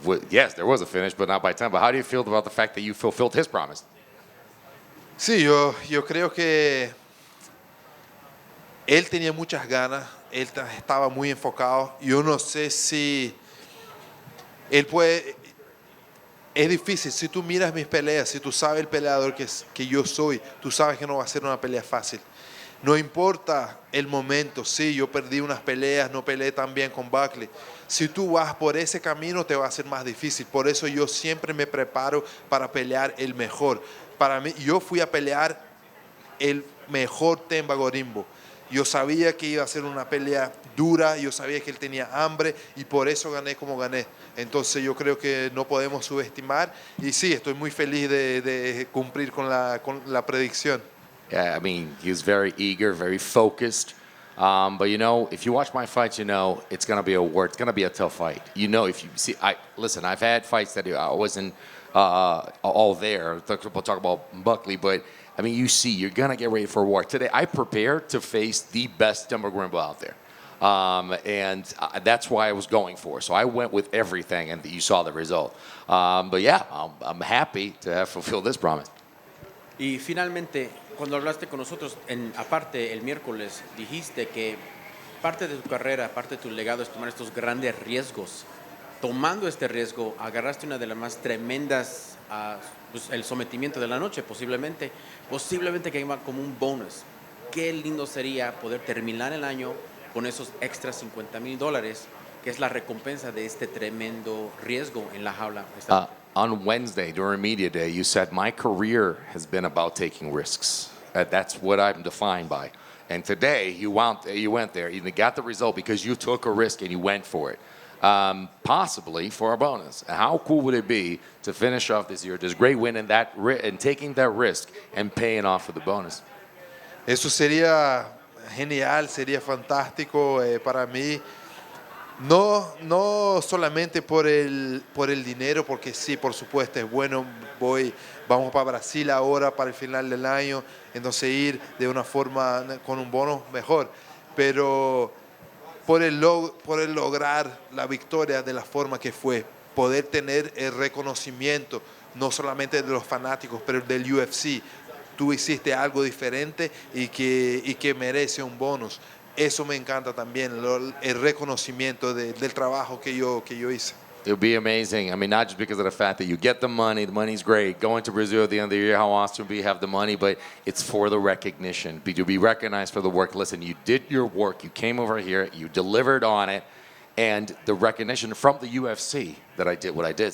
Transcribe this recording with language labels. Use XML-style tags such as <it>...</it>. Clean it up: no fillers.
<en>Yes, there was a finish, but not by Themba. How do you feel about the fact that you fulfilled his promise?</en> <es>Sí, yo creo que él tenía muchas ganas, él estaba muy enfocado. Yo no sé si él puede. Es difícil, si tú miras mis peleas, si tú sabes el peleador que yo soy, tú sabes que no va a ser una pelea fácil. No importa el momento, sí, yo perdí unas peleas, no peleé tan bien con Buckley. Si tú vas por ese camino te va a ser más difícil. Por eso yo siempre me preparo para pelear el mejor. Para mí, yo fui a pelear el mejor Themba Gorimbo. Yo sabía que iba a ser una pelea dura, yo sabía que él tenía hambre y por eso gané como gané. Entonces yo creo que no podemos subestimar y sí, estoy muy feliz de cumplir con la predicción.</es> <en>Yeah, I mean, he was very eager, very focused. But if you watch my fights, it's gonna be it's gonna be a tough fight. If you see, listen, I've had fights that I wasn't all there. We'll talk about Buckley, but I mean, you're gonna get ready for a war. Today, I prepared to face the best Themba Gorimbo out there. And that's why I was going for. So I went with everything, and you saw the result. But yeah, I'm happy to have fulfilled this promise.</en> <es>Y finalmente, cuando hablaste con nosotros, aparte el miércoles, dijiste que parte de tu carrera, parte de tu legado es tomar estos grandes riesgos. Tomando este riesgo, agarraste una de las más tremendas, el sometimiento de la noche, posiblemente que iba como un bonus. Qué lindo sería poder terminar el año con esos extra $50,000, que es la recompensa de este tremendo riesgo en la jaula.</es> <en>On Wednesday, during Media Day, you said, my career has been about taking risks. That's what I'm defined by. And today, you went there. You got the result because you took a risk and you went for it. Possibly for a bonus. How cool would it be to finish off this year, this great win and taking that risk and paying off for the bonus?</en> <es>Eso sería genial, sería fantástico para mí. No solamente por el dinero, porque sí, por supuesto, es bueno. Vamos para Brasil ahora para el final del año, entonces ir de una forma con un bono mejor. Pero por el lograr la victoria de la forma que fue, poder tener el reconocimiento, no solamente de los fanáticos, pero del UFC. Tú hiciste algo diferente y que merece un bonus. Eso me encanta también, el reconocimiento del trabajo que yo hice.</es> <en>It would be amazing. I mean, not just because of the fact that you get the money's great. Going to Brazil at the end of the year, how awesome we have the money, but it's for the recognition. You'll be recognized for the work. Listen, you did your work. You came over here. You delivered on it. And the recognition from the UFC that I did what I did.</en>